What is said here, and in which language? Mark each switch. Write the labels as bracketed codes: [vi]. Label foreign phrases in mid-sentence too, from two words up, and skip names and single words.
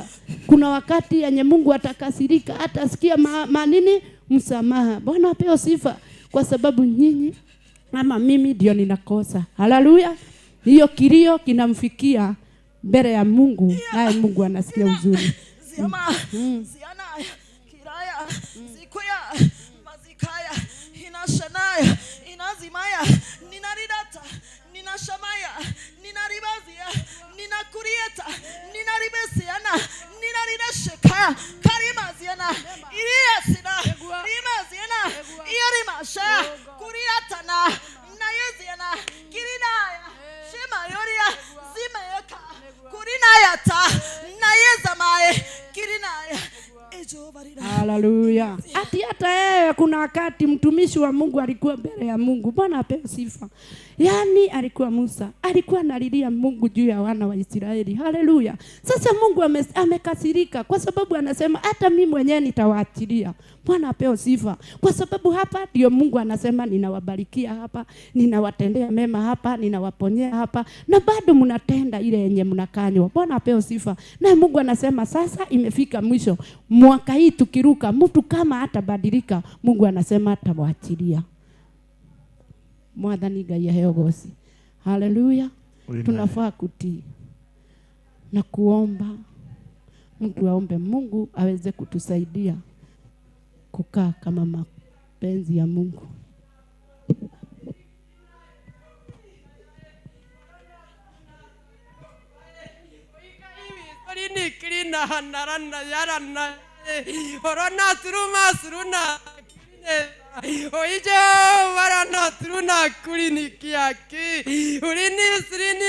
[sw] Kuna wakati yenye Mungu atakasirika, atasikia msamaha. Bwana apewe sifa. Kwa sababu nyinyi ama mimi ndio ninakosa. Haleluya. Hiyo kilio kinamfikia mbele ya Mungu, naye Mungu anasikia uzuri. Ziama, ziana, kiraya, zikuya, mazikaya, inashanaya, inazimaya, ninaridata, ninashamaya, ninaribazia, ninakurieta, ninaribesiana, ninaridashekaya, karimaziana, iriasina, rimaziana, irimasha, kuriatana, nayeziana, kirinaya, shemayoria, zimeka, kurinayata, nayezamae, kirinaya. Haleluya. Ati hata yeye kuna wakati mtumishi wa Mungu alikuwa mbele ya Mungu. Bwana apewe sifa. Yani alikuwa Musa, alikuwa analilia Mungu juu ya wana wa Israeli. Haleluya. Sasa Mungu amekasirika kwa sababu anasema hata mimi mwenyewe nitawaachilia. Bwana apewe sifa. Kwa sababu hapa ndio Mungu anasema ninawabarikia hapa, ninawatendea mema hapa, ninawaponyea hapa, na bado mnatenda ile yenye mnakanywa. Bwana apewe sifa. Na Mungu anasema sasa imefika mwisho. Mwaka hii tukiruka, mtu kama hatabadilika, Mungu anasema atawaachilia. [ki] Mwathani Ngai aheo gosi. Haleluya. [sw] Tunafaa kutii na kuomba. Mtu aombe Mungu aweze kutusaidia kukaa kama mapenzi ya Mungu. Ini kirina handarana yarana orona suruna oije warana turuna kulinikiaki urini sirini